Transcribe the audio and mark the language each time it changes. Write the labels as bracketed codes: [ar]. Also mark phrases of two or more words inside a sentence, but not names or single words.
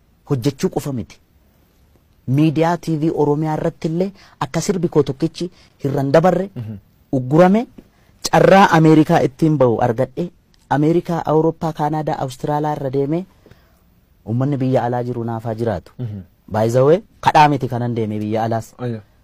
[om] hojjechuu qofa miti. Miidiyaa T V Oromiyaa irratti illee akka sirbi koo tokkichi hirran dabarre Mhm. uggurame carraa Ameerikaa ittiin ba'u argadhe Ameerikaa, Awurooppaa, Kaanaadaa, Awustiraaliyaa irra deemee uummanni biyya alaa jiru naaf haa jiraatu. [en] Mhm. By the way, [om] kadhaa miti kanan deemee biyya alaas. Ayya.